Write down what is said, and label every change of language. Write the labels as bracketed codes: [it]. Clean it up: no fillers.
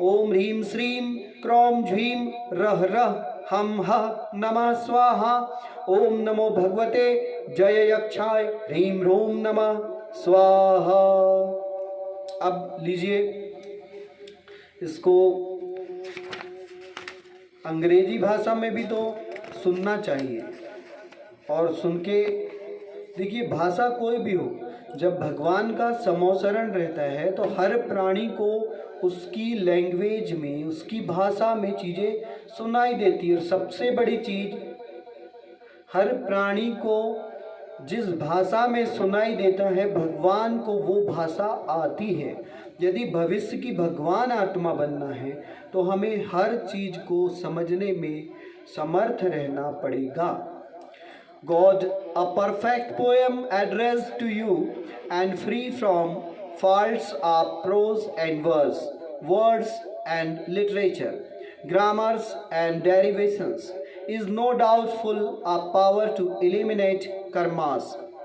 [sa] ओम ह्रीं श्रीं क्रों झ्रीं रः रः हम हः नमः स्वाहा। ओम नमो भगवते जय यक्षाय ह्रीं रूं नमः स्वाहा। [hi] अब लीजिए, इसको अंग्रेजी भाषा में भी तो सुनना चाहिए, और सुन के देखिए, भाषा कोई भी हो, जब भगवान का समोसरण रहता है तो हर प्राणी को उसकी लैंग्वेज में, उसकी भाषा में चीज़ें सुनाई देती है। और सबसे बड़ी चीज़, हर प्राणी को जिस भाषा में सुनाई देता है, भगवान को वो भाषा आती है। यदि भविष्य की भगवान आत्मा बनना है तो हमें हर चीज़ को समझने में समर्थ रहना पड़ेगा। [en] God, a perfect poem addressed to you and free from faults of prose and verse, words and literature, grammars and derivations, is no doubt full of power to eliminate karmas.